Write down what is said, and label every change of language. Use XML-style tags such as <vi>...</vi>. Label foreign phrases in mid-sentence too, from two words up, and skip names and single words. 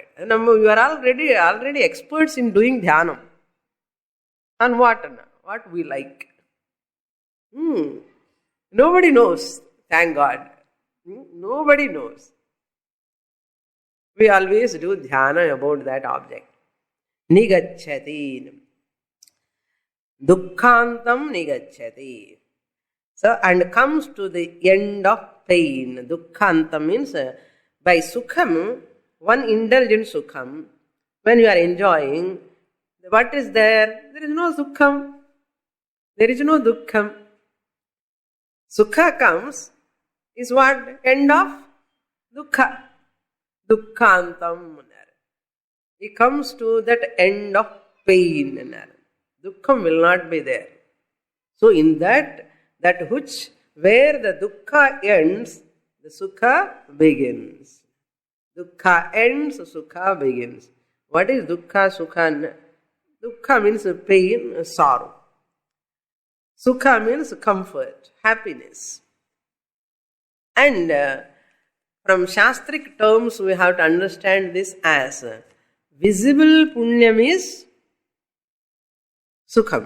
<en>And you are already experts in doing dhyanam. And what we like. Nobody knows, thank God. Nobody knows. We always do dhyana about that object. Nigacchati.</en> <pi>Dukkhantam nigacchati.</pi> <en>So, and comes to the end of pain. Dukkhantam means by sukham, one indulgent sukham, when you are enjoying, what is there? There is no sukham. There is no dukkham. Sukha comes, is what? End of dukkha. Dukkhantam. It comes to that end of pain. Dukkham will not be there. So in that which, where the dukkha ends, the sukha begins. Dukkha ends, sukha begins. What is dukkha, sukha? Dukkha means pain, sorrow. Sukha means comfort, happiness. And from Shastric terms, we have to understand this as visible punyam is sukham.</en>